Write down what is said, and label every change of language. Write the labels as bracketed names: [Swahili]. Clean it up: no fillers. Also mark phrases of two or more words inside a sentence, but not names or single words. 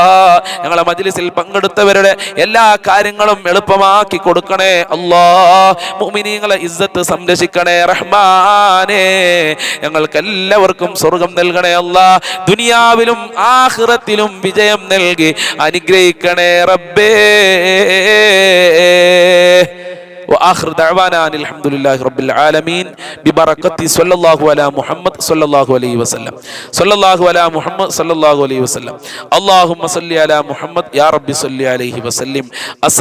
[Malayalam] ഞങ്ങളെ മജ്ലിസിൽ പങ്കെടുത്തവരുടെ എല്ലാ കാര്യങ്ങളും എളുപ്പമാക്കി കൊടുക്കണേ അല്ലാ. മുഅ്മിനീങ്ങളെ ഇസ്സത്ത് സംരക്ഷിക്കണേ റഹ്മാനേ. ഞങ്ങൾക്ക് എല്ലാവർക്കും സ്വർഗം നൽകണേ അല്ലാ. ദുനിയാവിലും ആഖിറത്തിലും വിജയം നൽകി അനുഗ്രഹിക്കണേ റബ്ബേ. [Arabic] وآخر دعوانا أن الحمد لله رب العالمين ببركة صلى الله على محمد صلى الله عليه وسلم. صلى الله على محمد صلى الله عليه وسلم. اللهم صل على محمد يا رب صل عليه وسلم.